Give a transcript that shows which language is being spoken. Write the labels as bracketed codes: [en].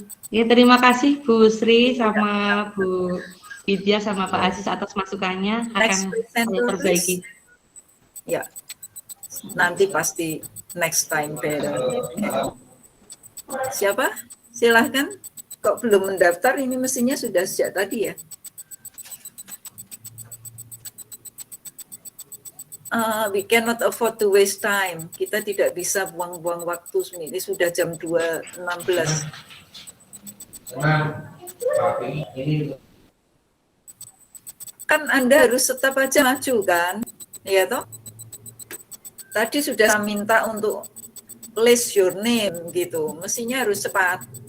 [id] Ya, terima kasih Bu Sri sama Bu Widya sama Pak Aziz atas masukannya, akan saya perbaiki. Ya, nanti pasti [en] next time better. [id] Siapa? Silahkan. Kok belum mendaftar? Ini mestinya sudah sejak tadi ya. [en] we cannot afford to waste time. [id] Kita tidak bisa buang-buang waktu. Ini sudah jam 2.16. Tenang, tapi ini Kan Anda harus tetap aja maju kan, ya toh? Tadi sudah saya minta untuk [en] list your name [id] gitu, mestinya harus cepat.